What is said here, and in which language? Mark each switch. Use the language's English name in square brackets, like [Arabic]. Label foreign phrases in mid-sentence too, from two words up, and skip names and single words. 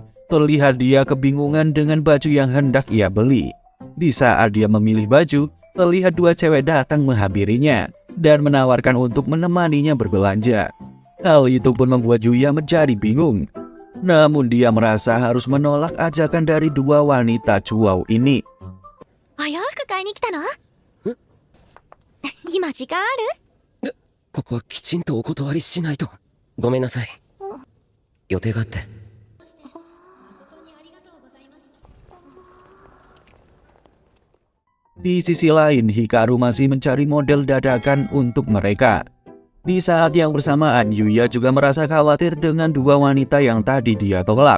[Indonesian] Terlihat dia kebingungan dengan baju yang hendak ia beli. Di saat dia memilih baju, terlihat dua cewek datang menghampirinya dan menawarkan untuk menemaninya berbelanja. Hal itu pun membuat Yuya menjadi bingung. Namun dia merasa harus menolak ajakan dari dua wanita cuau ini. [Japanese] 早く買いに来たの？今時間ある？ここはきちんとお断りしないと。ごめんなさい。予定があって。 [Indonesian] Di sisi lain, Hikaru masih mencari model dadakan untuk mereka. Di saat yang bersamaan, Yuya juga merasa khawatir dengan dua wanita yang tadi dia tolak.